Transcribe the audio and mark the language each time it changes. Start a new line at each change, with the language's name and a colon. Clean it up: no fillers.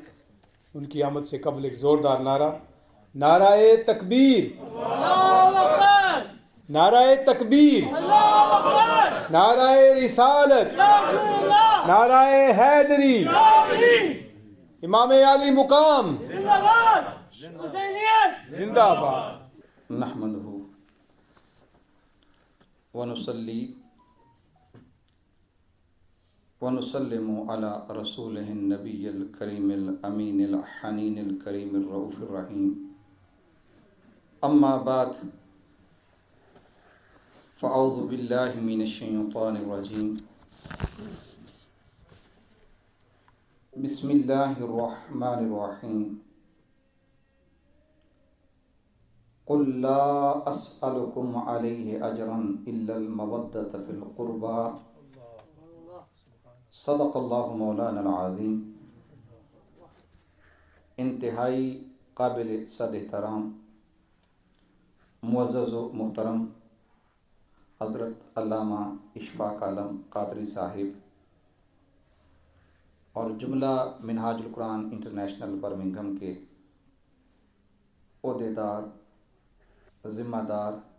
Urdu: ان کی آمد سے قبل ایک زوردار نعرہ نعرہ تکبیر نعرہ تکبیر نعرہ رسالت نعرہ حیدری امام علی مقام زندہ باد.
Arabic: نحمده ونصلي ونسلم على رسوله النبي الكريم الأمين الحنين الكريم الرؤوف الرحيم أما بعد فأعوذ بالله من الشيطان الرجيم بسم الله الرحمن الرحيم قل لا أسألكم عليه أجرا إلا المودة في القربى صدق اللہ مولانا العظیم.
Urdu: انتہائی قابل صد احترام معزز و محترم حضرت علامہ اشفاق عالم قادری صاحب اور جملہ منہاج القرآن انٹرنیشنل برمنگھم کے عہدیدار ذمہ دار